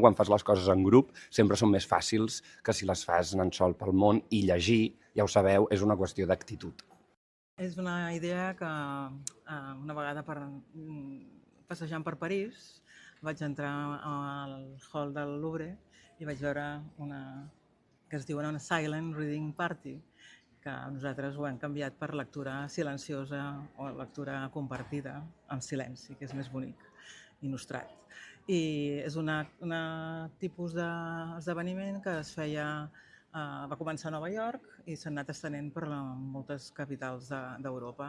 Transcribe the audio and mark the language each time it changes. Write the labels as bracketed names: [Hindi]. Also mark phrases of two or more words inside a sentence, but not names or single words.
[Catalan] Quan fas les coses en grup sempre són més fàcils que si les fas en sol pel món, i llegir, ja ho sabeu, és una qüestió d'actitud. És una idea que una vegada passejant per París vaig entrar al hall del Louvre i vaig veure una que es diu una [English] silent reading party, [Catalan] que nosaltres ho hem canviat per lectura silenciosa o lectura compartida en silenci, que és més bonic i nostrat. I és un tipus d'esdeveniment que es feia, va començar a Nova York i s'ha anat estenent per moltes capitals d'Europa.